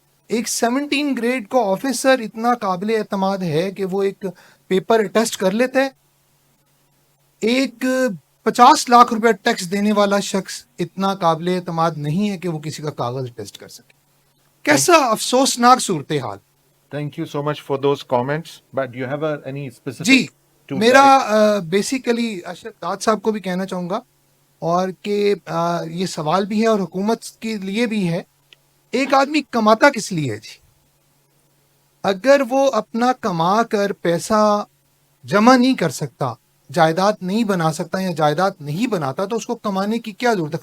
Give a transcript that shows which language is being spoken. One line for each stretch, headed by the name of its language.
Hindi: एक 17 ग्रेड का ऑफिसर इतना काबिल एतमाद है कि वो एक पेपर टेस्ट कर लेता है। एक 50 लाख रुपए टैक्स देने वाला शख्स इतना काबिल एतमाद नहीं है कि वो किसी का कागज टेस्ट कर सके। कैसा अफसोसनाक सूरत हाल।
English: Thank you so much for those comments. But do you have any specific?
Hindi: Ji, to मेरा बेसिकली अशरफ दाद साहब को भी कहना चाहूँगा और कि ये सवाल भी है और हुकूमत के लिए भी है। एक आदमी कमाता किस लिए है जी? अगर वो अपना कमा कर पैसा जमा नहीं कर सकता, जायदाद नहीं बना सकता या जायदाद नहीं बनाता, तो उसको कमाने की क्या जरूरत है?